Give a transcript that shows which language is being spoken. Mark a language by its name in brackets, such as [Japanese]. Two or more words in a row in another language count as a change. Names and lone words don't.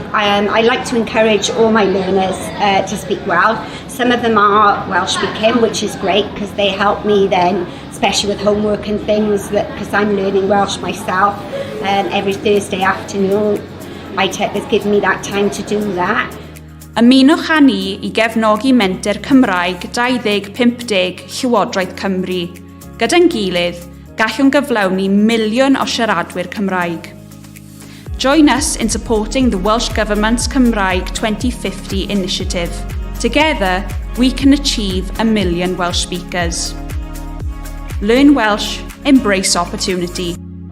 [English] I like to encourage all my learners to speak Welsh. Some of them are Welsh speaking, which is great because they help me then, especially with homework and things, because I'm learning Welsh myself. Every Thursday afternoon, iTech has given me that time to do that. [Welsh] Ymunwch â ni I gefnogi menter Cymraeg 2050 Llywodraeth Cymru. Gyda'n gilydd, gallwn gyflawni miliwn o siaradwyr Cymraeg. [English] Join us in supporting the Welsh Government's Cymraeg 2050 initiative. Together, we can achieve 1 million Welsh speakers. Learn Welsh, embrace opportunity.